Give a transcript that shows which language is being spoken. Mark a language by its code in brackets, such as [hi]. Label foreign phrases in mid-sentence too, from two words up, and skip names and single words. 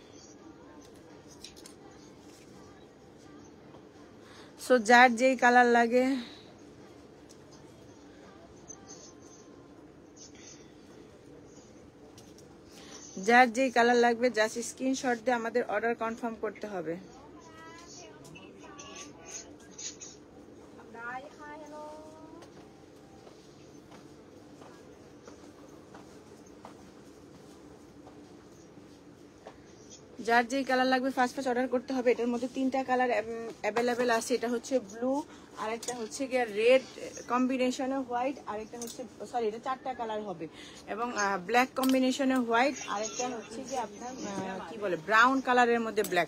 [bn] সো যার যেই কালার লাগে [en] just screenshot [bn] দিয়ে আমাদের অর্ডার কনফার্ম করতে হবে। [th] ได้ค่ะฮัลโหล [bn] ด যার যেই কালার লাগবে [en] first order [bn] করতে হবে। এটার মধ্যে 3টা [en] color available [bn] আছে। এটা হচ্ছে ব্লু, আরেকটা হচ্ছে গিয়ে রেড কম্বিনেশনে হোয়াইট, আরেকটা হচ্ছে সরি এটা 4টা কালার হবে, এবং ব্ল্যাক কম্বিনেশনে হোয়াইট, আরেকটা হচ্ছে কি আপনার কি বলে ব্রাউন কালারের মধ্যে ব্ল্যাক।